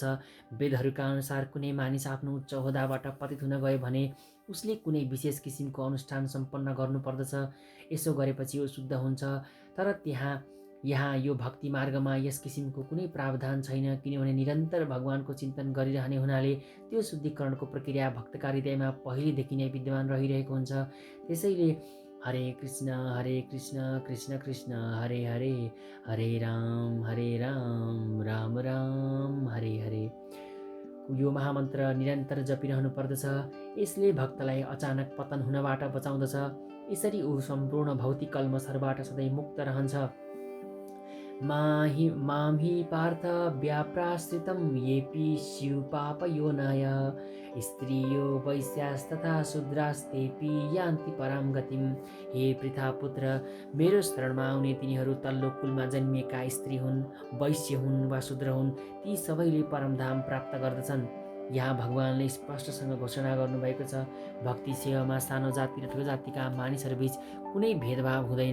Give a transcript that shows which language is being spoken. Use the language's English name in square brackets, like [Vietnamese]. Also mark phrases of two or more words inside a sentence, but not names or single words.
[Nepali] वेदहरूका अनुसार कुनै मानिस आफ्नो उच्च ओहदाबाट पतित हुन गयो भने उसले कुनै विशेष किसिमको अनुष्ठान सम्पन्न गर्नुपर्दछ। यसो गरेपछि ऊ शुद्ध हुन्छ। तर यहाँ यो भक्ति मार्गमा यस किसिमको कुनै प्रावधान छैन, किनभने निरन्तर भगवानको चिन्तन गरिरहने हुनाले त्यो शुद्धिकरणको प्रक्रिया भक्तका हृदयमा पहिलेदेखि नै विद्यमान रहिरहेको हुन्छ। [Sanskrit] त्यसैले हरे कृष्ण कृष्ण कृष्ण हरे हरे, हरे राम राम राम हरे हरे, [Nepali] यो महामन्त्र निरन्तर जपिरहनु पर्दछ। यसले भक्तलाई अचानक पतन हुनबाट बचाउँदछ। यसरी ऊ सम्पूर्ण भौतिक कल्मषहरूबाट सधैँ मुक्त रहन्छ। [Sanskrit] मां हि पार्थ व्याप्राश्रितं येऽपि स्युपापयोनय, स्त्रियो वैश्यास्तथा शूद्रास्तेऽपि यान्ति परां गतिम्। [Nepali] हे पृथापुत्र, मेरो शरणमा आउने तिनीहरू तल्लो कुलमा जन्मिएका स्त्री हुन्, वैश्य हुन् वा शूद्र हुन्, ती सबैले परमधाम प्राप्त गर्दछन्। यहाँ भगवानले स्पष्टसँग घोषणा गर्नुभएको छ, भक्ति सेवामा सानो जाति र ठुलो जातिका मानिसहरूबीच कुनै भेदभाव हुँदैन।